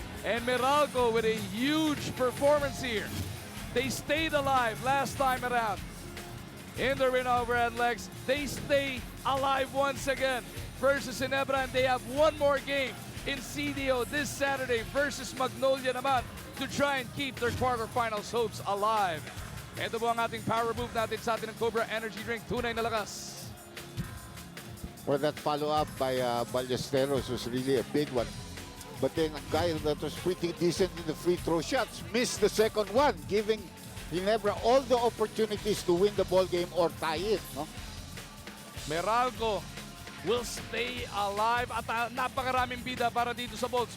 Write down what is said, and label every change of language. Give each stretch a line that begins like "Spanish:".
English: And Meralco with a huge performance here. They stayed alive last time around. In the win over NLEX, they stay alive once again versus Ginebra, and they have one more game in CDO this Saturday versus Magnolia naman to try and keep their quarterfinals hopes alive.
Filipino: Ito po ang ating power move natin sa ating ng Cobra Energy Drink. Tunay na lakas.
English: Well, that follow-up by Ballesteros was really a big one. But then a guy that was pretty decent in the free throw shots missed the second one, giving Ginebra all the opportunities to win the ball game or tie it. No? Meralco will stay alive
Filipino: at napakaraming bida para dito sa Bolts.